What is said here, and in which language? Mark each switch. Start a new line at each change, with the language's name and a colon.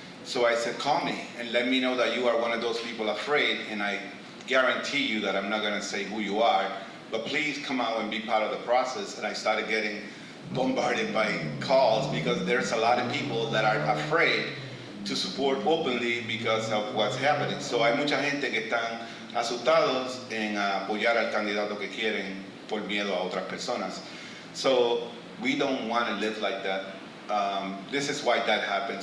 English: So I said, call me and let me know that you are one of those people afraid, and I guarantee you that I'm not going to say who you are, but please come out and be part of the process. And I started getting bombarded by calls because there's a lot of people that are afraid to support openly because of what's happening.
Spanish: So hay mucha gente que están asustados en apoyar al candidato que quieren por miedo a otras personas.
English: So we don't want to live like that. This is why that happened.